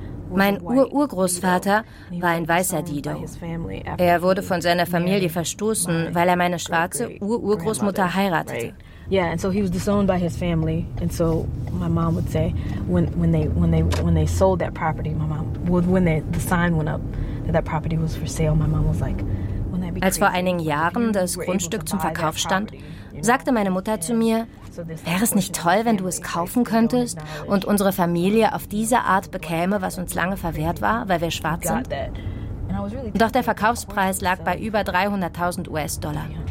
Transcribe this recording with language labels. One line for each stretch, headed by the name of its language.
German: Mein Ur-Urgroßvater war ein weißer Dido. Er wurde von seiner Familie verstoßen, weil er meine schwarze Ur-Urgroßmutter heiratete.
English: Yeah, and so he was disowned by his family, and so my mom would say, when they sold that property, my mom, when the sign went up that property was for sale, my mom was like, wouldn't that be crazy?
German: Als vor einigen Jahren das Grundstück zum Verkauf stand, sagte meine Mutter zu mir, wäre es nicht toll, wenn du es kaufen könntest und unsere Familie auf diese Art bekäme, was uns lange verwehrt war, weil wir schwarz sind? Doch der Verkaufspreis lag bei über 300.000 US-Dollar.